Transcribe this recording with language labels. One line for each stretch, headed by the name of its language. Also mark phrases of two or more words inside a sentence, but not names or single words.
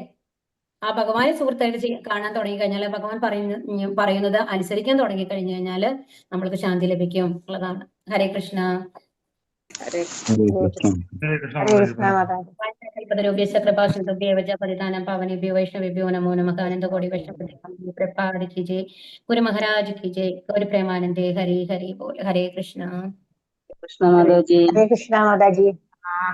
Malayalam: ആ ഭഗവാനെ സുഹൃത്തായിട്ട് കാണാൻ തുടങ്ങി കഴിഞ്ഞാൽ, ഭഗവാൻ പറയുന്നത് അനുസരിക്കാൻ തുടങ്ങി കഴിഞ്ഞു കഴിഞ്ഞാല് നമ്മൾക്ക് ശാന്തി ലഭിക്കും എന്നുള്ളതാണ്. ഹരേ കൃഷ്ണ. ഹരേ കൃഷ്ണ മാതാജി.
Sanskrit: പതിതാനം പാവനേഭ്യോ വൈഷ്ണവേഭ്യോ നമോ നമഃ.
Malayalam: ആനന്ദകോടി വൈഷ്ണവ പ്രപാദി കി ജയ്. ഗുരു മഹാരാജ് കി ജയ്. ഗൗരി പ്രേമാനന്ദേ. ഹരി ഹരി ബോൽ. ഹരേ കൃഷ്ണ. ഹരേ കൃഷ്ണ മാതാജി.